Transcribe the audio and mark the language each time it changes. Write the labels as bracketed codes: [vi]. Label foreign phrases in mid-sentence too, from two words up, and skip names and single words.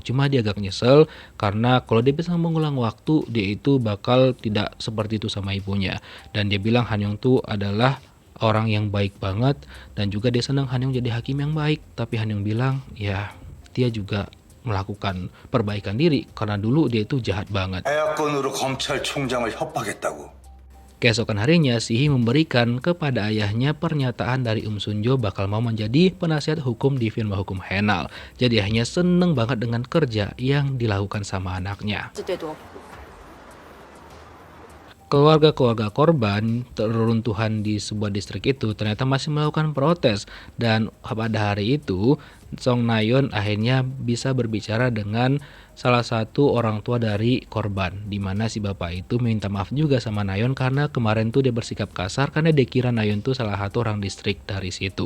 [id] Cuma dia agak nyesel karena kalau dia bisa mengulang waktu dia itu bakal tidak seperti itu sama ibunya. Dan dia bilang Han Yong tuh adalah orang yang baik banget dan juga dia senang Han Yong jadi hakim yang baik. Tapi Han Yong bilang ya dia juga melakukan perbaikan diri karena dulu dia itu jahat banget. [ko] 에어건으로 검찰총장을 협박했다고. [id] Keesokan harinya Si Hee memberikan kepada ayahnya pernyataan dari Sun Jo bakal mau menjadi penasihat hukum di firma hukum Henal. Jadi ayahnya seneng banget dengan kerja yang dilakukan sama anaknya. Keluarga-keluarga korban reruntuhan di sebuah distrik itu ternyata masih melakukan protes, dan pada hari itu Song Na-yeon akhirnya bisa berbicara dengan salah satu orang tua dari korban, di mana si bapak itu minta maaf juga sama Na-yeon karena kemarin tuh dia bersikap kasar karena dia kira Na-yeon tuh salah satu orang distrik dari situ.